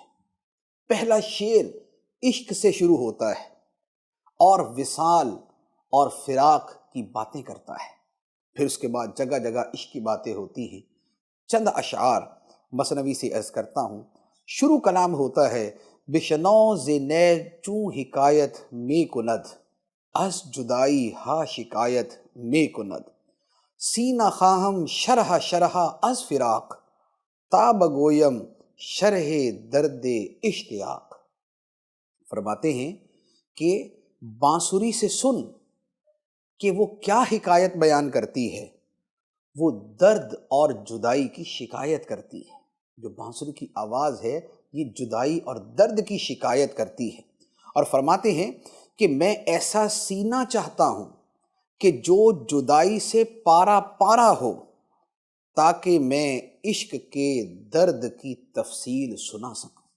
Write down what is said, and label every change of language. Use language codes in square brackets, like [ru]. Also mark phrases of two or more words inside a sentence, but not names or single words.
[ur] پہلا شعر عشق سے شروع ہوتا ہے اور وصال اور فراق کی باتیں کرتا ہے، پھر اس کے بعد جگہ جگہ عشق کی باتیں ہوتی ہیں۔ چند اشعار مثنوی سے عرض کرتا ہوں۔ شروع کلام ہوتا ہے، [fa] بشنو ز نیر چوں حکایت میں کند، از جدائی ہا شکایت میں کند، سینہ خواہم شرح شرح از فراق، تا بگویم شرح درد اشتیاق۔ [ur] فرماتے ہیں کہ بانسری سے سن کہ وہ کیا حکایت بیان کرتی ہے، وہ درد اور جدائی کی شکایت کرتی ہے۔ جو بانسری کی آواز ہے یہ جدائی اور درد کی شکایت کرتی ہے، اور فرماتے ہیں کہ میں ایسا سینہ چاہتا ہوں کہ جو جدائی سے پارا پارا ہو، تاکہ میں عشق کے درد کی تفصیل سنا سکوں۔